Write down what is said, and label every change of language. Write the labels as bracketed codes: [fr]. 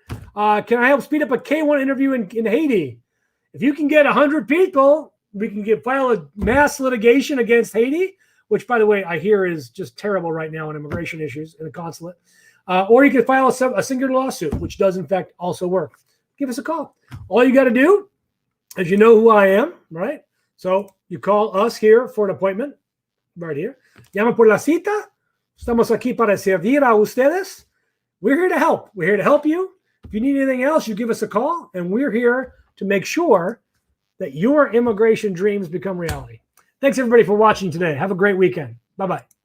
[en] Can I help speed up a K1 interview in Haiti? If you can get 100 people, we can file a mass litigation against Haiti, which, by the way, I hear is just terrible right now on immigration issues in the consulate. Or you can file a singular lawsuit, which does, in fact, also work. Give us a call. All you got to do is you know who I am, right? So you call us here for an appointment, right here. [es] Llama por la cita. Estamos aquí para servir a ustedes. [en] We're here to help. We're here to help you. If you need anything else, you give us a call, and we're here to make sure that your immigration dreams become reality. Thanks, everybody, for watching today. Have a great weekend. Bye-bye.